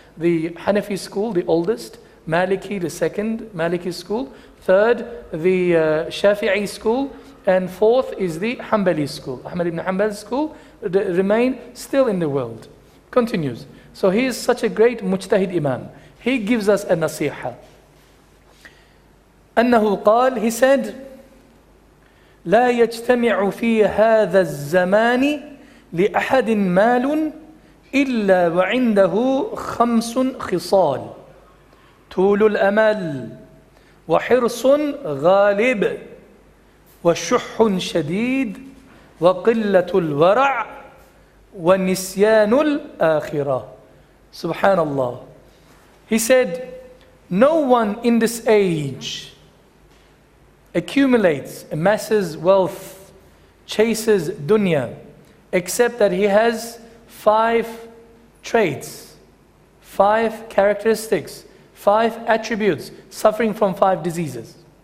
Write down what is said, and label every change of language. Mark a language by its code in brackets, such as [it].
[en] the Hanafi school, the oldest, Maliki, the second Maliki school, third, the Shafi'i school, and fourth is the Hanbali school. Ahmad ibn Hanbal's school remain still in the world. Continues. So he is such a great mujtahid imam. He gives us a nasiha. [ar] أنه قال, [en] he said, [ar] لا يجتمع في هذا الزمان لأحد مال إلا وعنده 5 خصال: طول الأمل، وحرص غالب، وشح شديد، وقلة الورع، ونسيان الآخرة. Subhanallah. [en] He said, no one in this age accumulates, amasses wealth, chases dunya, except that he has 5 traits, 5 characteristics, 5 attributes, suffering from 5 diseases.